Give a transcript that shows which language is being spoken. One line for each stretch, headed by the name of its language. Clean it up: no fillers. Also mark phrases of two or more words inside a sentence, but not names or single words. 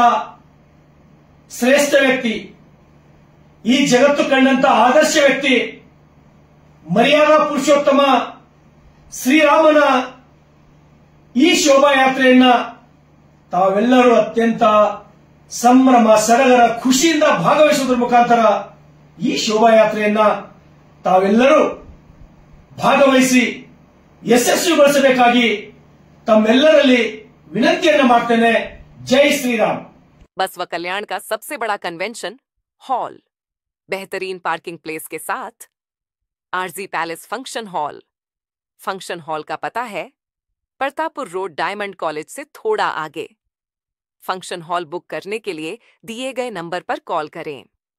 Kannada: ಶ್ರೇಷ್ಠ ವ್ಯಕ್ತಿ, ಈ ಜಗತ್ತು ಕಂಡಂತಹ ಆದರ್ಶ ವ್ಯಕ್ತಿ, ಮರ್ಯಾದಾ ಪುರುಷೋತ್ತಮ ಶ್ರೀರಾಮನ ಈ ಶೋಭಾಯಾತ್ರೆಯನ್ನ ತಾವೆಲ್ಲರೂ ಅತ್ಯಂತ ಸಂಭ್ರಮ ಸಡಗರ ಖುಷಿಯಿಂದ ಭಾಗವಹಿಸುವುದರ ಮುಖಾಂತರ ಈ ಶೋಭಾಯಾತ್ರೆಯನ್ನ ತಾವೆಲ್ಲರೂ ಭಾಗವಹಿಸಿ ಯಶಸ್ವಿಗೊಳಿಸಬೇಕಾಗಿ ತಮ್ಮೆಲ್ಲರಲ್ಲಿ विनंतियन्न ಮಾಡ್ತೇನೆ.
Hindi: जय श्री राम. बसवा कल्याण का सबसे बड़ा
English: convention hall,
Hindi: बेहतरीन
English: parking place
Hindi: के साथ आरजी पैलेस फंक्शन हॉल.
English: function hall
Hindi: का पता है प्रतापपुर रोड, डायमंड कॉलेज से थोड़ा आगे.
English: function hall
Hindi: बुक करने के लिए दिए गए नंबर पर कॉल करें.